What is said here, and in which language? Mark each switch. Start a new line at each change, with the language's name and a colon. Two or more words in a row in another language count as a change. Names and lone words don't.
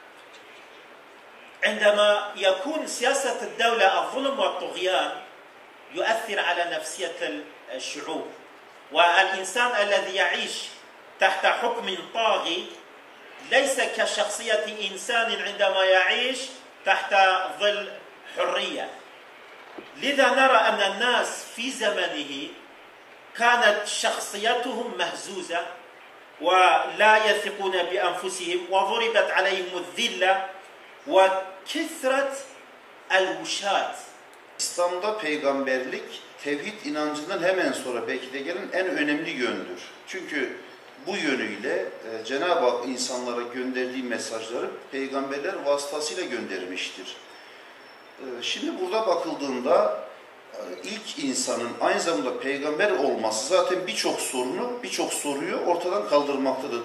Arabic: عندما يكون سياسة الدولة الظلم والطغيان يؤثر على نفسية الشعوب، والإنسان الذي يعيش تحت حكم طاغي ليس كشخصية إنسان عندما يعيش تحت ظل حرية. لذا نرى أن الناس في زمنه كانت شخصيتهم مهزوزة ولا يثقون بأنفسهم وضربت عليهم الذلة وكثرة الوشات.
Turkish: İslam'da peygamberlik tevhid inancından hemen sonra belki de gelen en önemli yöndür. Çünkü bu yönüyle Cenab-ı Hak insanlara gönderdiği mesajları peygamberler vasıtasıyla göndermiştir. Şimdi burada bakıldığında ilk insanın aynı zamanda peygamber olması zaten birçok soruyu ortadan kaldırmaktadır.